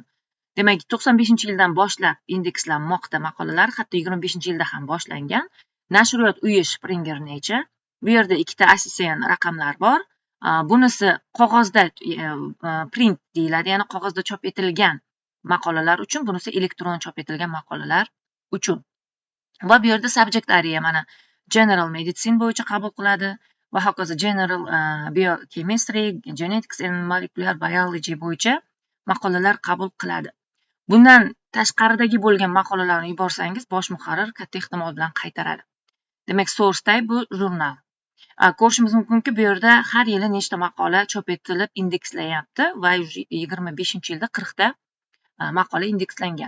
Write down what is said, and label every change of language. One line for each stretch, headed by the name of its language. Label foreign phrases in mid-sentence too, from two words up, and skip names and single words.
Uzbek: Demak, 95-yildan boshlab indekslanmoqda maqolalar, hatto 25-yilda ham boshlangan. Nashriyot uyi Springer Nature. Bu yerda ikkita ASCN raqamlar bor. Bunisi qog'ozda print deyiladi, ya'ni qog'ozda chop etilgan maqolalar uchun, bunisi elektron chop etilgan maqolalar uchun. Va bu yerda
English: subject area
Uzbek: mana
English: general medicine
Uzbek: bo'yicha qabul qiladi va hokazo
English: general biochemistry, genetics and molecular biology
Uzbek: bo'yicha maqolalar qabul qiladi. Bundan tashqaridagi bo'lgan maqolalarni yuborsangiz, bosh muharrir katta ehtimol bilan qaytaradi. Demak,
English: source type
Uzbek: bu jurnal. Ko'rishimiz mumkinki, bu yerda har yili nechta maqola chop etilib indekslayapti va 25-yilda 40 ta maqola indekslangan.